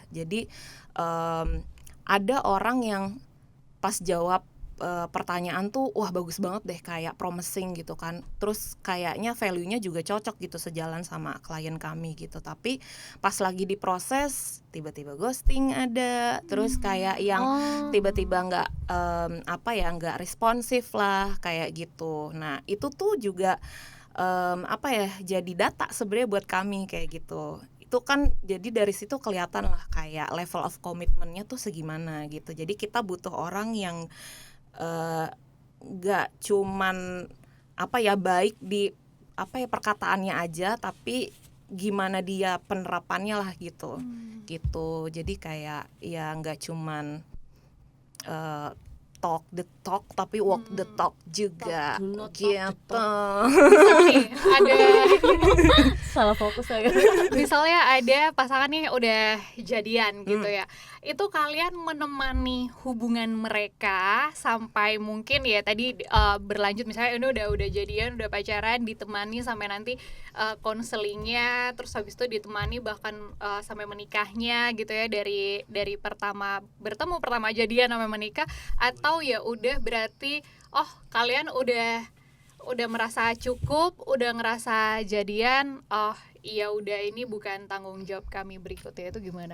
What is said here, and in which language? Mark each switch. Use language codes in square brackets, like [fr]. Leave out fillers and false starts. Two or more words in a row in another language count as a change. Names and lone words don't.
[id] Jadi ada orang yang pas jawab pertanyaan tuh wah bagus banget deh, kayak promising gitu kan, terus kayaknya value-nya juga cocok gitu sejalan sama klien kami gitu, tapi pas lagi diproses tiba-tiba ghosting ada, terus kayak yang tiba-tiba nggak responsif lah kayak gitu. Nah itu tuh juga jadi data sebenarnya buat kami kayak gitu. Itu kan jadi dari situ kelihatan lah kayak [en] level of commitment- [id] nya tuh segimana gitu. Jadi kita butuh orang yang gak cuman baik di perkataannya aja, tapi gimana dia penerapannya lah gitu. Gitu. Jadi kayak ya gak cuman [en] talk the talk [id] tapi [en] walk the talk [id] juga gitu. Nih, ada Salah fokus saya. misalnya ada pasangan nih udah jadian gitu ya, itu kalian menemani hubungan mereka sampai mungkin ya tadi berlanjut, misalnya ini udah jadian, udah pacaran, ditemani sampai nanti konselingnya, terus habis itu ditemani bahkan sampai menikahnya gitu ya, dari pertama bertemu, pertama jadian sampai menikah, atau ya udah berarti kalian udah merasa cukup, udah ngerasa jadian, iya udah ini bukan tanggung jawab kami berikutnya, itu gimana?